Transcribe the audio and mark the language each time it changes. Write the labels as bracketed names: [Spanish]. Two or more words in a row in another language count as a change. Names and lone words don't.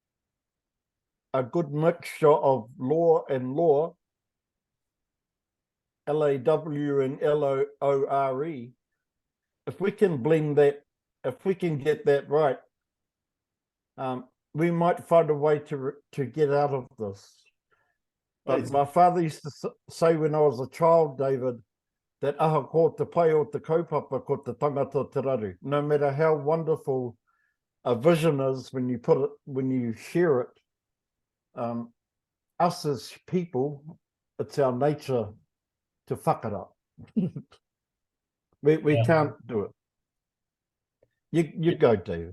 [English] a good mixture of law and law, L-A-W and L-O-O-R-E, if we can blend that, if we can get that right, we might find a way to get out of this. But my father used to say when I was a child, David, that [Māori] aha ko te pai o te kaupapa ko te tangata te raru. [English] No matter how wonderful a vision is when you put it, when you share it, us as people, it's our nature to whakara. we can't do it. You go, David.